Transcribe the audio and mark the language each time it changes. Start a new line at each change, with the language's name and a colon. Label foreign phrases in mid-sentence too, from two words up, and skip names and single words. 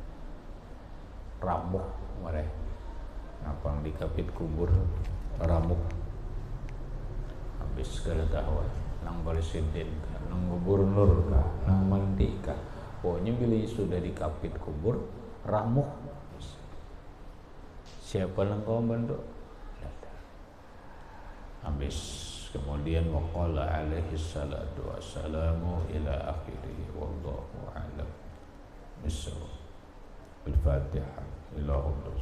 Banjar: Ramuk mereka, ngapang di kapit kubur ramuk, habis ketahuan nang presiden kah, nang gubernur kah, nang mandi kah, pokoknya bila sudah di kapit kubur ramuk. Siapa yang kau bantu? Habis kemudian
Arabic: وقال عليه الصلاة والسلام إلى آخره والله أعلم بالصواب.
Banjar: Al-Fatihah.